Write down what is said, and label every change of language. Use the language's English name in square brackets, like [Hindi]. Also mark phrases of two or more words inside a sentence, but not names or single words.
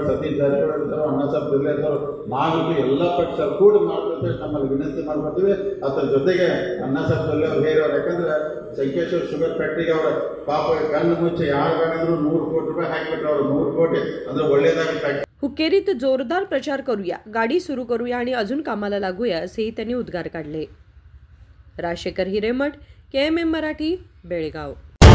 [Kannada] ಸತೀಶ್ ಜಾರಕಿಹೊಳಿ ಇರ್ತಾರೋ, ಅಣ್ಣಾಸಾಹೇಬ್ ಜೊಲ್ಲೆ ಇರ್ತಾರೋ, ನಾವಿದ್ದು ಎಲ್ಲ ಪಕ್ಷ ಕೂಡಿ ಮಾಡ್ಕೊಳ್ತೇವೆ, ನಮ್ಮಲ್ಲಿ ವಿನಂತಿ ಮಾಡ್ಕೊತೀವಿ. ಅದ್ರ ಜೊತೆಗೆ ಅಣ್ಣಾಸಾಹೇಬ್ ಜೊಲ್ಲೆ ಅವ್ರು ಹೇಳೋರು. ಯಾಕಂದ್ರೆ ಸಂಕೇಶ್ವರ ಶುಗರ್ ಫ್ಯಾಕ್ಟ್ರಿಗೆ ಅವ್ರ ಪಾಪ ಕಣ್ಣು ಮುಚ್ಚಿ ಯಾರು ಬೇಕಾದ್ರೂ 100 ಕೋಟಿ ರೂಪಾಯಿ ಹಾಕಿಬಿಟ್ರು. ಅವ್ರು 100 ಕೋಟಿ ಅಂದ್ರೆ ಒಳ್ಳೇದಾಗಿ ಫ್ಯಾಕ್ಟ್ರಿ. [Marathi] हुक्केरीत जोरदार प्रचार करूया, गाडी सुरू करूया आणि अजून कामाला लागूया असेही त्यांनी उद्गार काढले. राजशेखर हिरेमठ, KMM मराठी, बेळगाव.